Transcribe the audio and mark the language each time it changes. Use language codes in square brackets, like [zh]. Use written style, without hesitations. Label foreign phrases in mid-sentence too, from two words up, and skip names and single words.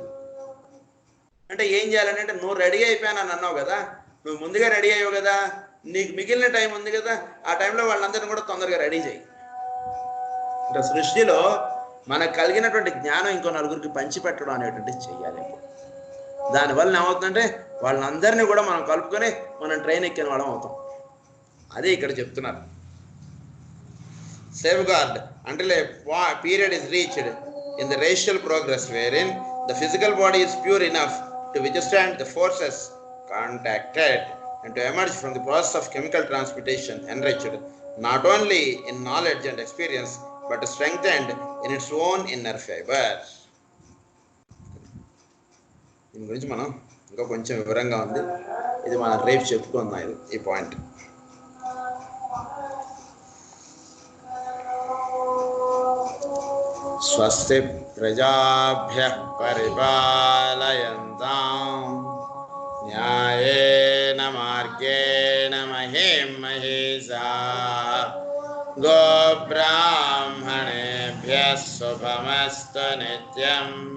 [te] అంటే ఏం చేయాలని అంటే నువ్వు రెడీ అయిపోయానని అన్నావు కదా, నువ్వు ముందుగా రెడీ అయ్యావు కదా, నీకు మిగిలిన టైం ఉంది కదా, ఆ టైంలో వాళ్ళందరినీ కూడా తొందరగా రెడీ చేయి. అంటే సృష్టిలో మనకు కలిగినటువంటి జ్ఞానం ఇంకో నలుగురికి పంచిపెట్టడం అనేటువంటిది చెయ్యాలి. దానివల్ల ఏమవుతుందంటే వాళ్ళందరినీ కూడా మనం కలుపుకొని మనం ట్రైన్ ఎక్కిన వాళ్ళం అవుతాం. అదే ఇక్కడ చెప్తున్నారు. [en] Safeguard until a period is reached in the racial progress wherein the physical body is pure enough to withstand the forces contacted and to emerge from the process of chemical transmutation enriched not only in knowledge and experience but strengthened in its own inner fiber. [te] దీని గురించి మనం ఇంకా కొంచెం వివరంగా ఉంది, ఇది మనం రేపు చెప్పుకుందాం ఈ పాయింట్. [sa] స్వస్తి ప్రజాభ్యః పరిపాలయంతాం న్యాయేన మార్గేణ మహీం మహీషాః గోబ్రాహ్మణేభ్యः శుభమస్తు నిత్యం.